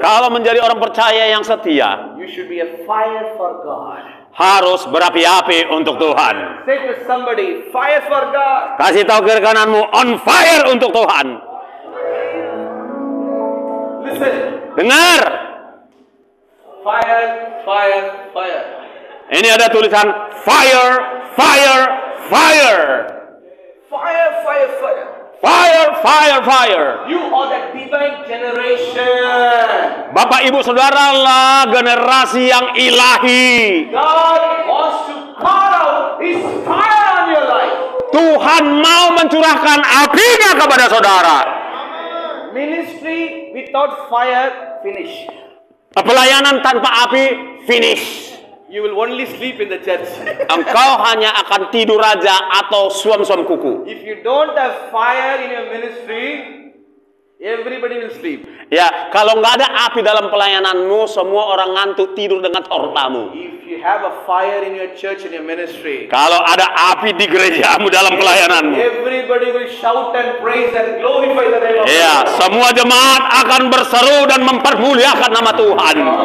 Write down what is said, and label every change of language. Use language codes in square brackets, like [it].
[id] kalau menjadi orang percaya yang setia, [en] you should be a fire for God. [id] harus berapi-api untuk Tuhan. [en] Say to somebody, fire for God. [id] Kasih tahu kiri kananmu, [en] on fire [id] untuk Tuhan. [en] Listen, [id] Dengar, [en] fire, fire, fire. [id] ini ada tulisan [en] fire, fire, fire, Fire, fire, fire. fire, fire, fire. You are the divine generation. [id] Bapak Ibu Saudara lah generasi yang ilahi. [en] God wants to pour out His fire on your life. [id] Tuhan mau mencurahkan apinya kepada saudara. [en] Ministry without fire, finish. [id] Pelayanan tanpa api, finish. [en] You will only sleep in the church. [id] Engkau hanya akan tidur aja atau suam-suam kuku. [en] If you don't have fire in your ministry, everybody will sleep. [id] Ya, kalau nggak ada api dalam pelayananmu, semua orang ngantuk tidur dengan tortamu. [en] If you have a fire in your church, in your ministry, [id] Kalau ada api di gerejamu dalam pelayananmu, [en] everybody will shout and praise and glorify the name of [id] ya, [en] God. [id] semua jemaat akan berseru dan mempermuliakan nama Tuhan.